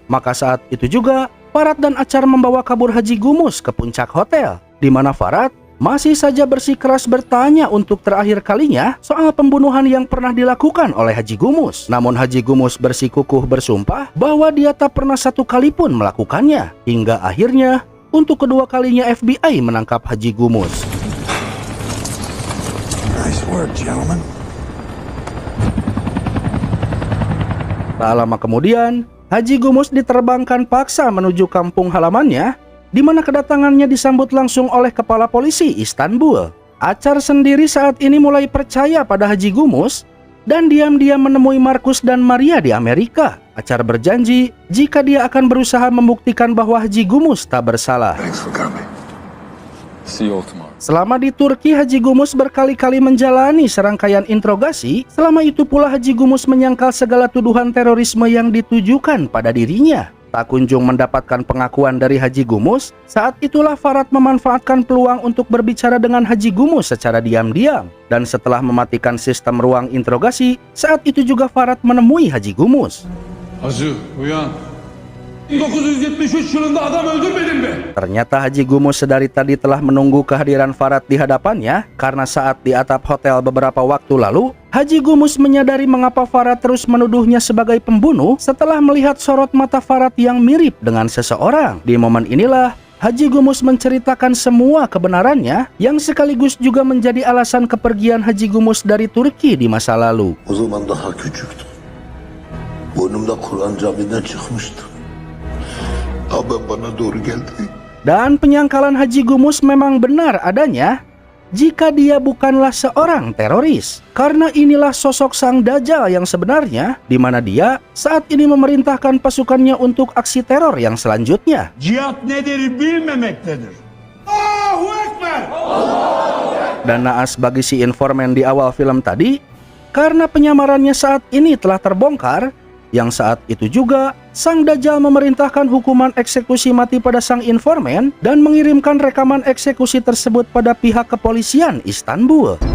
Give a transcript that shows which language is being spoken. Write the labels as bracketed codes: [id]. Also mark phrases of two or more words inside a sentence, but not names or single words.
[id] Maka saat itu juga Farad dan Achar membawa kabur Haji Gumus ke puncak hotel, di mana Farad masih saja bersikeras bertanya untuk terakhir kalinya soal pembunuhan yang pernah dilakukan oleh Haji Gumus. Namun Haji Gumus bersikukuh bersumpah bahwa dia tak pernah satu kali pun melakukannya. Hingga akhirnya untuk kedua kalinya FBI menangkap Haji Gumus. [en] Nice work, gentlemen. [id] Tak lama kemudian, Haji Gumus diterbangkan paksa menuju kampung halamannya, di mana kedatangannya disambut langsung oleh kepala polisi Istanbul. Achar sendiri saat ini mulai percaya pada Haji Gumus dan diam-diam menemui Markus dan Maria di Amerika. Achar berjanji jika dia akan berusaha membuktikan bahwa Haji Gumus tak bersalah. [en] Thanks for coming. See you all tomorrow. [id] Selama di Turki, Haji Gumus berkali-kali menjalani serangkaian interogasi. Selama itu pula Haji Gumus menyangkal segala tuduhan terorisme yang ditujukan pada dirinya. Tak kunjung mendapatkan pengakuan dari Haji Gumus. Saat itulah Farad memanfaatkan peluang untuk berbicara dengan Haji Gumus secara diam-diam. Dan setelah mematikan sistem ruang interogasi, saat itu juga Farad menemui Haji Gumus. [tr] Hacı uyan. 1973 yılında adam öldürmedin mi? [id] Ternyata Haji Gumus sedari tadi telah menunggu kehadiran Farad di hadapannya, karena saat di atap hotel beberapa waktu lalu, Haji Gumus menyadari mengapa Farad terus menuduhnya sebagai pembunuh setelah melihat sorot mata Farad yang mirip dengan seseorang. Di momen inilah Haji Gumus menceritakan semua kebenarannya yang sekaligus juga menjadi alasan kepergian Haji Gumus dari Turki di masa lalu. [tr] O zaman daha küçüktüm. Burnumda Kur'an caminden çıkmıştı. Abi bana doğru geldi. [id] Dan penyangkalan Haji Gumus memang benar adanya jika dia bukanlah seorang teroris. Karena inilah sosok sang Dajjal yang sebenarnya, di mana dia saat ini memerintahkan pasukannya untuk aksi teror yang selanjutnya. [tr] Cihat nedir bilmemektedir. Allahu Ekber! [id] Dan naas bagi si informan di awal film tadi, karena penyamarannya saat ini telah terbongkar, yang saat itu juga sang Dajjal memerintahkan hukuman eksekusi mati pada sang informan dan mengirimkan rekaman eksekusi tersebut pada pihak kepolisian Istanbul.